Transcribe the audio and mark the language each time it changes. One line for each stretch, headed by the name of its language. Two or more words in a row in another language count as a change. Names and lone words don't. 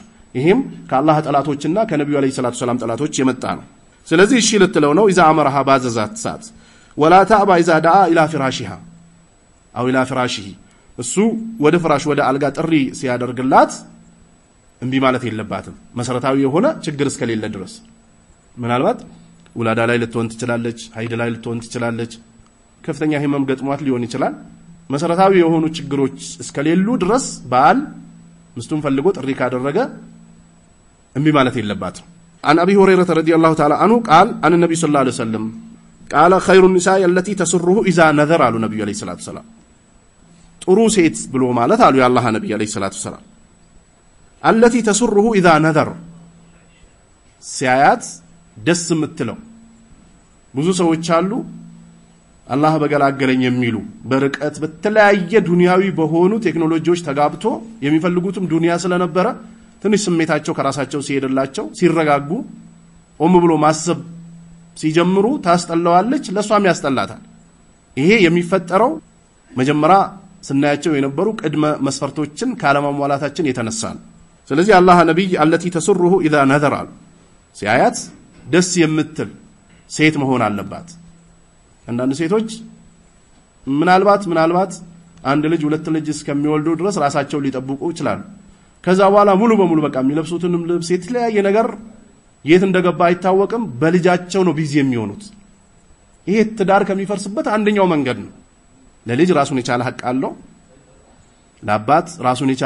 Amharic: ይሄም ከአላህ ጠላቶችና ከነብዩ
Arabic: عليه الصلاة السلام
Amharic: ጠላቶች የመጣ ነው ስለዚህ እሺ ልትለው ነው
Arabic: اذا امرها
Amharic: ባዘዛት ሰዓት
Arabic: ولا تابا اذا دعا الى فراشها او الى فراشه
Amharic: እሱ ወደ ፍራሽ ወደ አልጋ ጥሪ ሲያደርግላት እንቢ ማለት የለባትም መሰረታዊ የሆነ ችግር እስከሌለ ድረስ ምናልባት ወላዳ ላይ ልትሆን ትችላለች ሀይድ ላይ ልትሆን ትችላለች ከፍተኛ ህመም ገጥሟት ሊሆን ይችላል መሰረታዊ የሆኑ ችግሮች እስከሌሉ ድረስ ባል ምስቱን ፈልጎ ጥሪ ካደረገ እንቢ ማለት የለባትም
Arabic: عن ابي هريره رضي الله تعالى عنه قال عن النبي صلى الله عليه وسلم قال خير النساء التي تسره اذا نذر على النبي عليه الصلاه
Amharic: والسلام ጥሩ ሴት ብሎ ማለት አሉ የአላህ ነብይ
Arabic: عليه الصلاه والسلام التي تسره اذا نذر
Amharic: ሲያያት ደስ የምትለው ብዙ ሰዎች አሉ አላህ በገላገለኝ የሚሉ በርቀት በተለያየ ዱንያዊ በሆኑ ቴክኖሎጂዎች ተጋብቶ የሚፈልጉትም ዱንያ ስለነበረ ትንሽ ስሜታቸው ከራሳቸው ሲሄድላቸው ሲረጋጉ ኦም ብሎ ማሰብ ሲጀምሩ ታስጠላዋለች ለሷም ያስጠላታል ይሄ የሚፈጠረው መጀመሪያ ስናያቸው የነበሩ ቅድመ መስፈርቶችን ካለማሟላታችን የተነሳ ነው ስለዚህ አላህ ነብይ
Arabic: التي تسره اذا نذر
Amharic: ሲያያት ደስ የምትል ሴት መሆን አለባት አንዳንድ ሴቶች ምናልባት አንድ ልጅ ሁለት ልጅ እስከሚወልዱ ድረስ ራሳቸው ሊጠብቁ ይችላል ከዛ በኋላ ሙሉ በሙሉ በቃ የሚለብሱትንም ልብስ የተለያየ ነገር የት እንደገባ አይታወቅም በልጃቸው ነው ቢዚ የሚሆኑት ይሄ ትዳር ከሚፈርስበት አንደኛው መንገድ ነው ለልጅ ራሱን የቻለ ሐቅ አለው ለአባት ራሱን የቻለ